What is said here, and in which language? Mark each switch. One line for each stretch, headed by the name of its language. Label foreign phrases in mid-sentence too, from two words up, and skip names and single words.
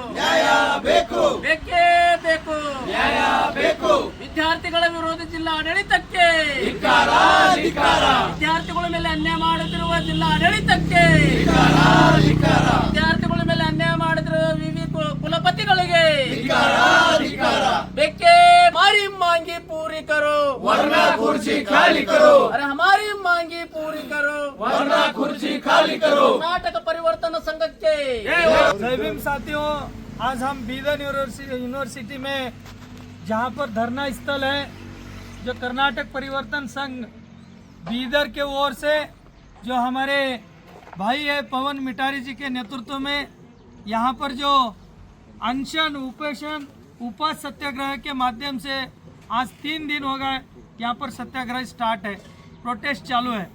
Kannada: ಬೇಕೇ ಬೇಕು ವಿದ್ಯಾರ್ಥಿಗಳ ವಿರೋಧಿ ಜಿಲ್ಲಾ ಆಡಳಿತಕ್ಕೆ ವಿದ್ಯಾರ್ಥಿಗಳ ಮೇಲೆ ಅನ್ಯಾಯ ಮಾಡುತ್ತಿರುವ ಜಿಲ್ಲಾ ಆಡಳಿತಕ್ಕೆ ವಿದ್ಯಾರ್ಥಿಗಳ ಮೇಲೆ ಅನ್ಯಾಯ ಮಾಡಿದ್ರು ವಿವಿ ಕುಲಪತಿಗಳಿಗೆ बेके
Hindi: हमारी मांगी पूरी करो वरना कुर्सी खाली करो। अरे हमारी मांगी पूरी करो वरना कुर्सी खाली करो। कर्नाटक परिवर्तन संघ के जय भीम साथियों, आज हम बीदर यूनिवर्सिटी में जहां पर धरना स्थल है जो कर्नाटक परिवर्तन संघ बीदर के ओर से जो हमारे भाई है पवन मिटारी जी के नेतृत्व में यहां पर जो अनशन उपेशन उपवास सत्याग्रह के माध्यम से आज 3 दिन हो गए यहाँ पर सत्याग्रह स्टार्ट है, प्रोटेस्ट चालू है।